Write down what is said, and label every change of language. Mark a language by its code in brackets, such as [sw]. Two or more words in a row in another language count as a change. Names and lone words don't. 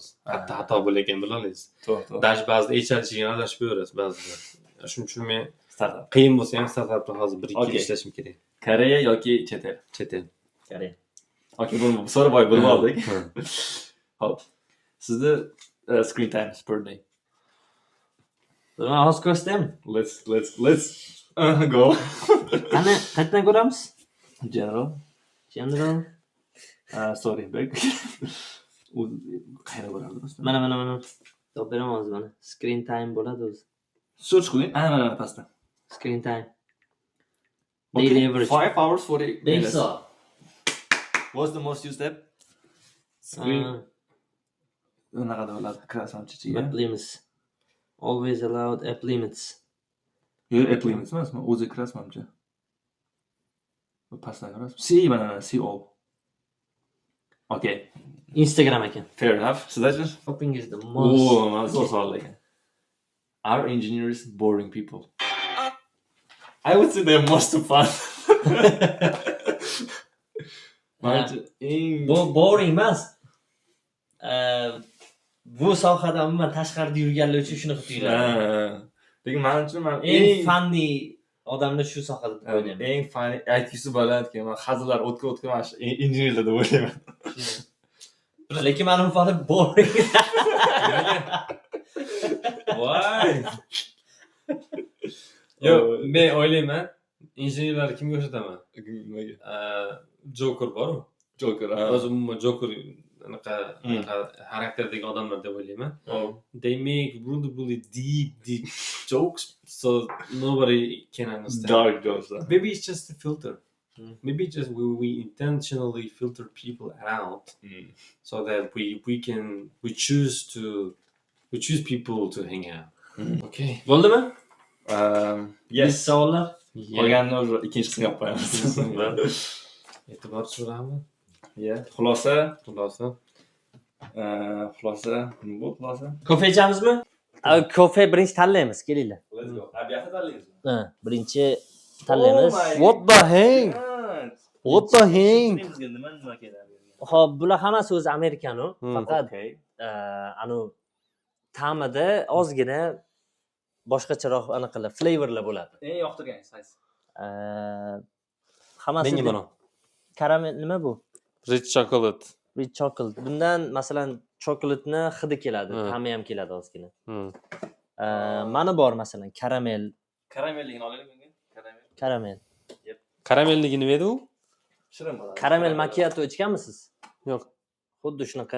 [uz] Qayerda xato bo'layotganini bila olasiz. To'g'ri. Dash ba'zida HRchiga aralashib qo'yasiz ba'zida. Shuning uchun men Startup. qiyin bo'lsa ham startupda hozir 1-2 yil Okay. ishlashim kerak. Koreya yoki chet el? Chet el. Koreya. Okay, bunu so'rab bo'lib oldik. Hop. [en] Sizni screen time per day. [uz] Men hozir ko'rsataymi? [en] Let's go. [uz] Qani, qayerdan ko'ramiz? General. General. [en] Sorry, back. [uz] Qayerda bo'ladi biz? Mana. Topib beraman hozir mana. [en] Screen time [uz] bo'ladi o'zi. Search qiling. Mana pastda. [en] Screen time. Daily average. 5 hours 40 5 minutes. [uz] soat. [en] What's the most used app? Screen. [uz] Unaqada bo'ladi, kirasam chichiga. [en] App limits. Always allowed app limits. [uz] Yo'q, [en] app limits [uz] emasmi? O'zi kirasmancha. Bu pastdan kirasiz. [en] See mana see all. Okay, [uz] Instagram ekan. [en] fair enough. Sizlarchi? Shopping is the most. [uz] Mana zo'r savol ekan. [en] Are engineers boring people? I would say they're most fun. [uz] Bu boring emas. Bu sohada umuman tashqarida yurganlar uchun shuni qilib yuradi. Lekin men uchun Eng funny odamlar shu sohada deb o'ylayman. eng funny aytgisi bo'ladiki, men hazillar o'tkir mana shu injenerlar deb o'ylayman. Lekin meni fani boring. Voy. Yo'q, men o'ylayman, injenerlarni kimga o'xshataman? Nimaga? Joker bor-ku. Joker. O'zi umuman Joker anaqa xarakterdagi odamlar deb o'ylayman. [en] They make really deep jokes, so nobody can understand. Dark jokes. Maybe it's just a filter. Maybe just we intentionally filter people out so that we choose people to hang out. Okay. [uz] Bo'ldimi? Yes. Savollar? Qolganini o'sha ikkinchi qismga olib qo'yamiz. E'tibor so'rayman. Yeah. Xulosa. Xulosa. Nima bu xulosa? Kofe ichamizmi? Kofe birinchi tanlaymiz, kelinglar. [en] Let's go. [uz] Abiyatni tanlaysizmi? Birinchi tanlaymiz. [en] What the hell? What the hell? [uz] Nima keladi? Xo'p, bular hammasi o'zi amerikanu, faqat Okay. anu ta'mida ozgina boshqacharoq anaqalar, flavorlar bo'ladi. Eng yoqtirganingiz qaysi? Hammasi Menga mana. karamel nima bu? [en] Rich chocolate. Rich chocolate. [uz] Bundan masalan chokoladni hidi keladi, ta'mi ham keladi ozgina. Mana bor masalan karamel. Karamelligini olaylik menga. Karamel. Karamelligi nima edi u? Shirin bo'ladi. Karamel macchiato ichganmisiz? Yo'q. Xuddi shunaqa.